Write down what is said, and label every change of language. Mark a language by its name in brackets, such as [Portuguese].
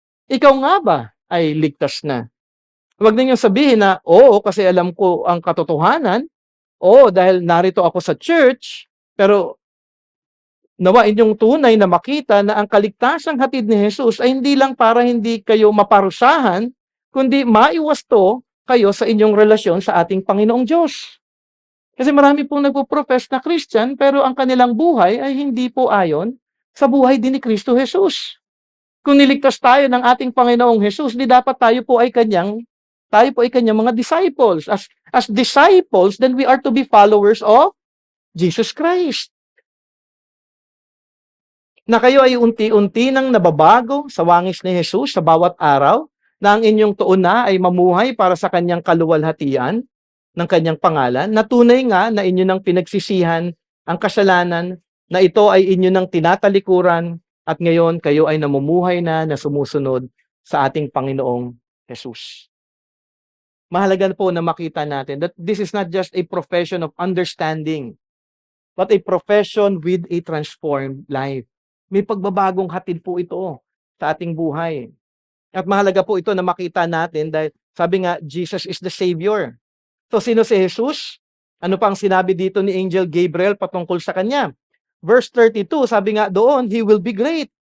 [Filipino] Ikaw nga ba ay ligtas na? Huwag ninyong sabihin na, oo, kasi alam ko ang katotohanan, oo, dahil narito ako sa church, pero nawa inyong tunay na makita na ang kaligtasang hatid ni Jesus ay hindi lang para hindi kayo maparusahan, kundi maiwasto kayo sa inyong relasyon sa ating Panginoong Diyos. Kasi marami pong nagpo-profess na Christian, pero ang kanilang buhay ay hindi po ayon sa buhay din ni Kristo Jesus. Kung niligtas tayo ng ating Panginoong Jesus, di dapat tayo po ay kanyang mga disciples. [English] As disciples, then we are to be followers of Jesus Christ. [Filipino] Na kayo ay unti-unti nang nababago sa wangis ni Jesus sa bawat araw, na ang inyong tuon na ay mamuhay para sa kanyang kaluwalhatian ng kanyang pangalan, na tunay nga na inyo nang pinagsisihan ang kasalanan, na ito ay inyo nang tinatalikuran, at ngayon kayo ay namumuhay na sumusunod sa ating Panginoong Jesus. Mahalaga po na makita natin [English] that this is not just a profession of understanding, but a profession with a transformed life. [Filipino] May pagbabagong hatid po ito sa ating buhay. At mahalaga po ito na makita natin dahil sabi nga, [English] Jesus is the Savior. [Filipino] So sino si Jesus? Ano pang sinabi dito ni Angel Gabriel patungkol sa kanya? Verse 32, sabi nga doon, [English] He will be great.